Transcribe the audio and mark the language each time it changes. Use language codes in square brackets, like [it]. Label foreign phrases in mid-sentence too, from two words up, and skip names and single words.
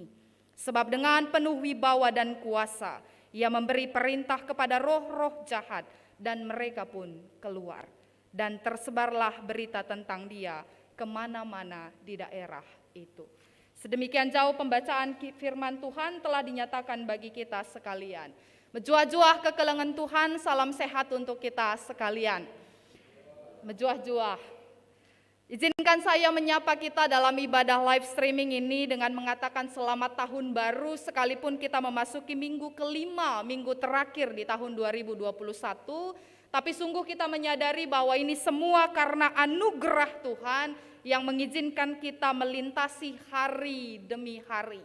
[id] Sebab dengan penuh wibawa dan kuasa, ia memberi perintah kepada roh-roh jahat, dan mereka pun keluar. Dan tersebarlah berita tentang dia kemana-mana di daerah itu." Sedemikian jauh pembacaan firman Tuhan telah dinyatakan bagi kita sekalian. [btx] Menjuah-juah kekelengan [id] Tuhan, salam sehat untuk kita sekalian. Menjuah-juah. Izinkan saya menyapa kita dalam ibadah [en] live streaming [id] ini dengan mengatakan selamat tahun baru sekalipun kita memasuki minggu kelima, minggu terakhir di tahun 2021. Tapi sungguh kita menyadari bahwa ini semua karena anugerah Tuhan yang mengizinkan kita melintasi hari demi hari.